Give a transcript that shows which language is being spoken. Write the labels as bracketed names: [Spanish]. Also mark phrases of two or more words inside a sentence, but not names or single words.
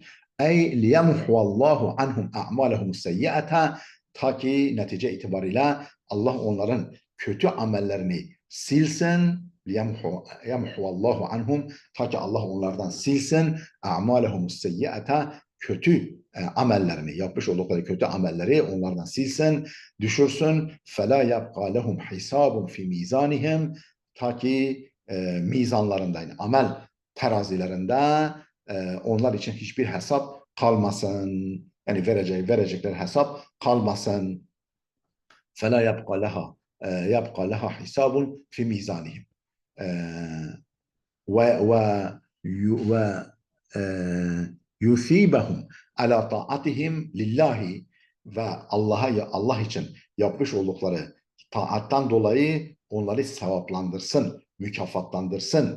[Arabic] أي ليمحو الله عنهم أعمالهم السيئة, [Turkish] ta ki netice itibariyle Allah onların kötü amellerini silsin. [Arabic] يمحو الله عنهم, [Turkish] ta ki Allah onlardan silsin [Arabic] أعمالهم السيئة, [Turkish] kötü amellerini, yapmış oldukları kötü amelleri onlardan silsin, düşürsün. [Arabic] فَلَا يَبْقَى لَهُمْ حِسَابٌ فِي مِيزَانِهِمْ, [Turkish] ta ki mizanlarında, yani amel terazilerinde onlar için hiçbir hesap kalmasın. Yani verecekleri hesap kalmasın. [Arabic] فَلَا يَبْقَى لَهَا حِسَابٌ فِي مِيزَانِهِمْ. ويثيبهم على طاعتهم لله, [Turkish] ve Allah için yapmış oldukları taattan dolayı onları sevaplandırsın, mükafatlandırsın.